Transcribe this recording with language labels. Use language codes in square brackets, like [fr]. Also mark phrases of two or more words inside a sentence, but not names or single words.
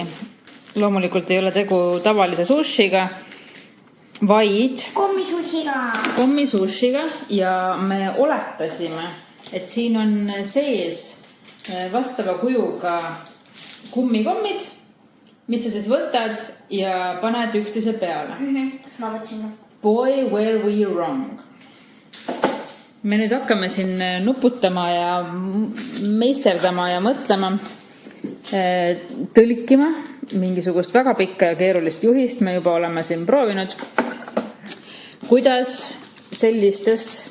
[et] Loomulikult ei ole tegu tavalise sushiga, vaid kommisushiga ja me oletasime, et siin on sees vastava kujuga kummikommid, mis sa siis võtad ja paned üksteise peale. Ma mõtlesin. [en] Boy, were we wrong. [et] Me nüüd hakkame siin nuputama ja meisterdama ja mõtlema, tõlkima mingisugust väga pikka ja keerulist juhist. Me juba oleme siin proovinud, kuidas sellistest